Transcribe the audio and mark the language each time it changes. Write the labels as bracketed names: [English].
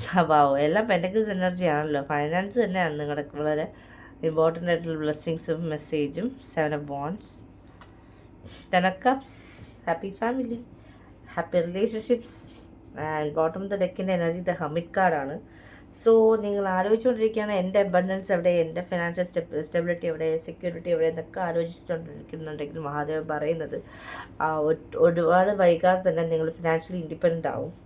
[Malayalam] Wow, എല്ലാം pentacles energy ആണല്ലോ. Finance തന്നെയാണ് നിങ്ങളുടെ വളരെ ഇമ്പോർട്ടൻ്റ് ആയിട്ടുള്ള ബ്ലെസ്സിങ്സും മെസ്സേജും. [English] 7 of Wands. 10 of Cups, happy family, happy relationships. And bottom of the [Malayalam] ഡെക്കിൻ്റെ energy the hermit കാർഡാണ്. സോ നിങ്ങൾ ആലോചിച്ചുകൊണ്ടിരിക്കുകയാണ് എൻ്റെ അബണ്ടൻസ് എവിടെ, എൻ്റെ ഫിനാൻഷ്യൽ സ്റ്റെബിലിറ്റി എവിടെ, സെക്യൂരിറ്റി എവിടെ എന്നൊക്കെ ആലോചിച്ചുകൊണ്ടിരിക്കുന്നുണ്ടെങ്കിൽ മഹാദേവൻ പറയുന്നത് ഒരുപാട് വൈകാതെ തന്നെ നിങ്ങൾ ഫിനാൻഷ്യലി ഇൻഡിപെൻഡൻ്റ് ആവും.